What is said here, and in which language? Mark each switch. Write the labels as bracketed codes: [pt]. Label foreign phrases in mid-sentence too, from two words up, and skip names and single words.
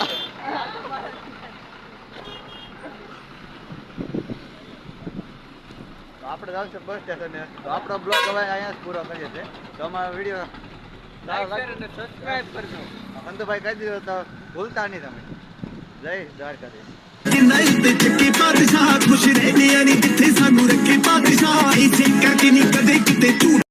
[gu] તો આપણે જાવ છે બસ સ્ટેશને તો આપણો બ્લોગ હવે અહીંયા જ પૂરો કરીએ છીએ તો અમારો વિડીયો [en] like share [gu] અને સબસ્ક્રાઇબ કરજો ખંતુભાઈ કહી દીધો તો ભૂલતા નહીં તમે જય દ્વારકાધીશ [pa] ਚੱਕੇ ਪਾਤਸ਼ਾਹ ਖੁਸ਼ ਰਹਿੰਦੇ ਆ ਨੀ ਕਿੱਥੇ ਸਾਨੂੰ ਰੱਖੇ ਪਾਤਸ਼ਾਹ ਇਸੇ ਕਰਕੇ ਨੀ ਕਦੇ ਕਿਤੇ ਝੂਠ